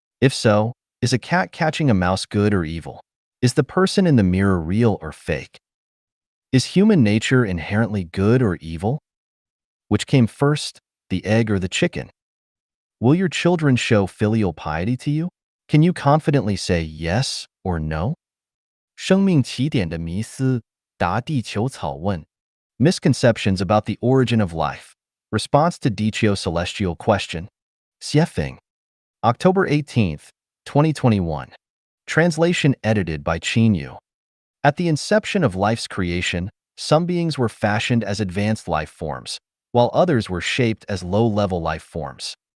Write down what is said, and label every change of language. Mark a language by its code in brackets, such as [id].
[en] If so, is a cat catching a mouse good or evil? Is the person in the mirror real or fake? Is human nature inherently good or evil? Which came first, the egg or the chicken? Will your children show filial piety to you? Can you confidently say yes or no? [zh] 生命起点的迷思，答地球草问. [en] Misconceptions about the origin of life. Response to Dichio celestial question. Xiefeng. October 18th, 2021. Translation edited by Qin Yu. At the inception of life's creation, Some beings were fashioned as advanced life forms, while others were shaped as low-level life forms.